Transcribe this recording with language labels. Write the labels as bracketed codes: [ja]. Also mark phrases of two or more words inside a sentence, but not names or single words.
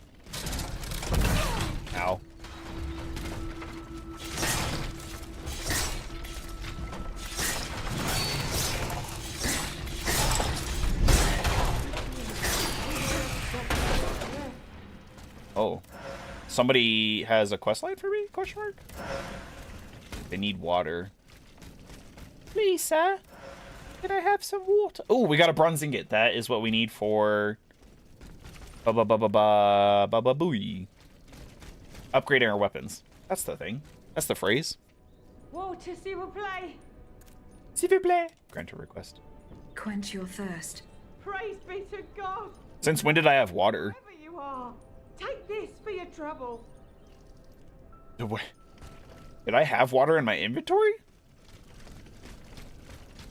[en] Ow. Oh. Somebody has a questline for me? Question mark? They need water. Please, sir. Can I have some water? Oh, we got a bronze ingot. That is what we need for... Ba-ba-ba-ba-ba-ba-ba-booey. Upgrading our weapons. That's the thing. That's the phrase. Water, [fr] s'il vous plaît. S'il vous plaît. [en] Grant a request. Quench your thirst. Praise be to God. Since when did I have water? Wherever you are, take this for your trouble. Did I have water in my inventory?